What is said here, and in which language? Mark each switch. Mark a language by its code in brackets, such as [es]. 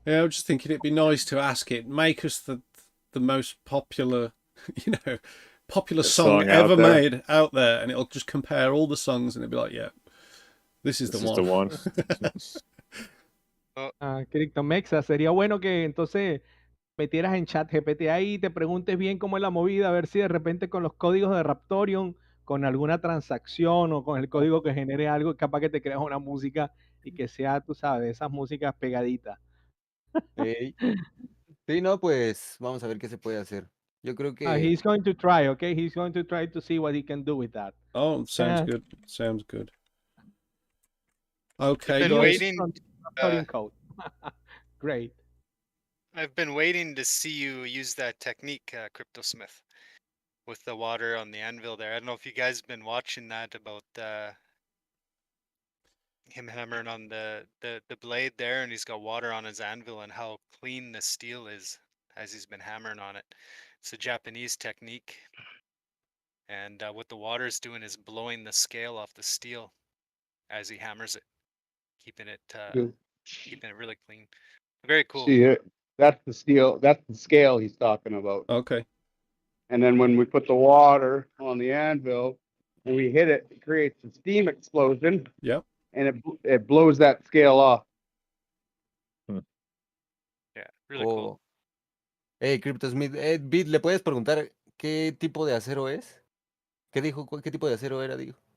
[en] Yeah, I was just thinking it'd be nice to ask it, make us the most popular, popular song ever made out there, and it'll just compare all the songs and it'll be like, yeah, This is This the is the one. [es] CryptoMexa, sería bueno que entonces metieras en chat GPT ahí, te preguntes bien cómo es la movida, a ver si de repente con los códigos de Raptoreum, con alguna transacción o con el código que genere algo, capaz que te creas una música y que sea, tú sabes, esas músicas pegaditas. Ey. Sí, no, pues vamos a ver qué se puede hacer. Yo creo que [en] He's going to try, okay? He's going to try to see what he can do with that. Oh, sounds good. Sounds good. Okay, been guys. waiting. From Raptoreum code. Great. I've been waiting to see you use that technique, CryptoSmith, with the water on the anvil there. I don't know if you guys have been watching that about him hammering on the blade there, and he's got water on his anvil, and how clean the steel is as he's been hammering on it. It's a Japanese technique, and what the water is doing is blowing the scale off the steel as he hammers it, keeping it really clean. Very cool. See it? That's the steel. That's the scale he's talking about. Okay. And then when we put the water on the anvil and we hit it, it creates a steam explosion. Yep. And it blows that scale off. Yeah, really cool. [es] Hey, CryptoSmith, Bit, ¿le puedes preguntar qué tipo de acero es? ¿Qué dijo? ¿Qué tipo de acero era, digo?